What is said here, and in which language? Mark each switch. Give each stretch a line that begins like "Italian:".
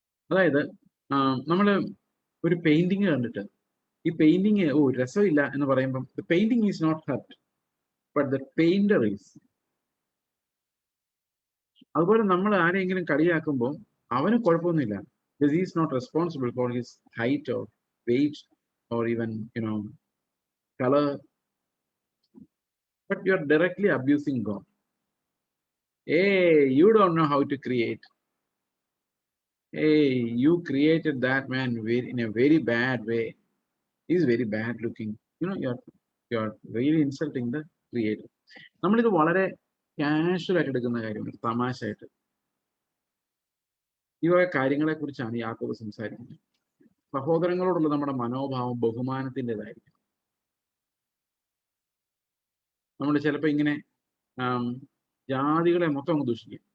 Malayalam: അതായത് നമ്മൾ ഒരു പെയിന്റിങ് കണ്ടിട്ട് ഈ പെയിന്റിങ് രസമില്ല എന്ന് പറയുമ്പം
English: The painting is not hurt but the painter is.
Malayalam: അതുപോലെ നമ്മൾ ആരെങ്കിലും കളിയാക്കുമ്പോൾ അവന് കുഴപ്പമൊന്നുമില്ല.
English: He is not responsible for his height or weight or even color, but you are directly abusing God. Hey, you don't know how to create. Hey, you created that man in a very bad way. He's very bad looking. You are really insulting the creator.
Malayalam: നമ്മളിത് വളരെ casual ആയിട്ട് എടുക്കുന്ന കാര്യമാണ്, തമാശയായിട്ട്. ഈ വക കാര്യങ്ങളെ കുറിച്ചാണ് യാക്കോബ് സംസാരിക്കുന്നത്. സഹോദരങ്ങളോടുള്ള നമ്മുടെ മനോഭാവം ബഹുമാനത്തിൻ്റെതായിരിക്കും. നമ്മൾ ചിലപ്പോൾ ഇങ്ങനെ ജാതികളെ മൊത്തം അങ്ങ് ദൂഷിക്കും.